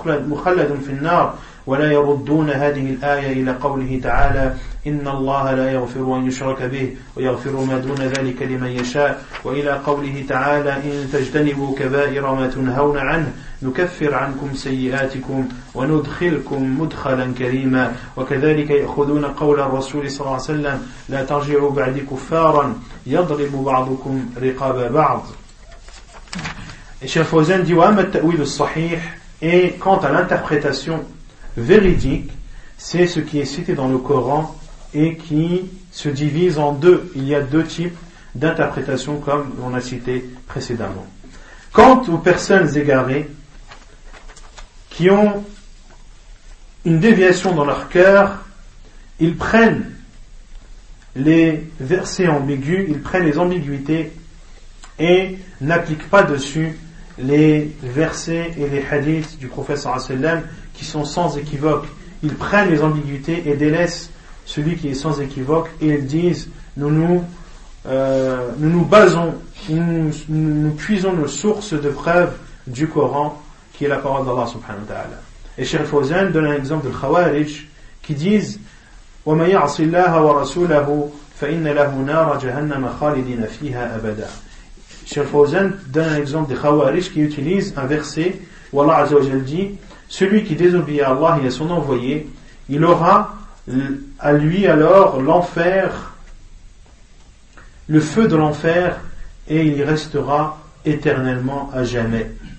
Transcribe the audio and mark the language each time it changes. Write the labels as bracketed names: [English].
[Arabic] مخلد في النار ولا يردون هذه الآية إلى قوله تعالى إن الله لا يغفر أن يشرك به ويغفر ما دون ذلك لمن يشاء وإلى قوله تعالى إن تجتنبوا كبائر ما تنهون عنه نكفر عنكم سيئاتكم وندخلكم مدخلا كريما وكذلك يأخذون قول الرسول صلى الله عليه وسلم لا ترجعوا بعد كفارا يضرب بعضكم رقاب بعض. الشيخ فوزان دي وأما التأويل الصحيح [French] et quant à l'interprétation véridique, c'est ce qui est cité dans le Coran et qui se divise en deux. Il y a deux types d'interprétations comme on a cité précédemment. Quant aux personnes égarées qui ont une déviation dans leur cœur, ils prennent les versets ambigus, ils prennent les ambiguïtés et n'appliquent pas dessus les versets et les hadiths du prophète sallallahu alayhi wa sallam qui sont sans équivoque. Ils prennent les ambiguïtés et délaissent celui qui est sans équivoque et ils disent nous puisons nos sources de preuves du Coran qui est la parole d'Allah subhanahu wa ta'ala. Et Cheikh Fawzan donne un exemple de Khawarij qui disent [Arabic] وَمَا يَعْصِ اللَّهَ وَرَسُولَهُ فَإِنَّ لَهُ نَارَ جَهَنَّمَ خَالِدِينَ فِيهَا أَبَدًا. [French] Cheikh Fawzan donne un exemple de Khawarij qui utilise un verset où Allah Azza wa Jal dit celui qui désobéit à Allah et à son envoyé, il aura à lui alors l'enfer, le feu de l'enfer, et il y restera éternellement à jamais.